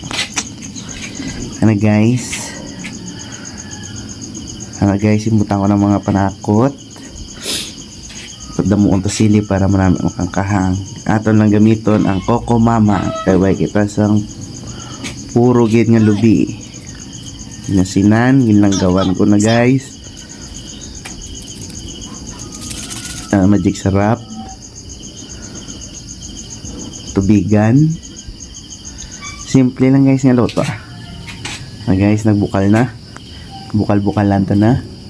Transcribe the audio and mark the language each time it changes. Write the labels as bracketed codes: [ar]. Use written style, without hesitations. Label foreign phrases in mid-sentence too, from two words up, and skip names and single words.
[hil] Guys, imbutang ko ng mga panakot. Pagdamuon to sili para marami makang kahang. Aton lang gamiton ang Coco Mama kay way kita sang puro gid nga lubi. Nasinan, ginlanggawan ko na guys. Magic sarap, tubigan, simple lang guys nga luto. Guys, nagbukal na, bukal lang ta na.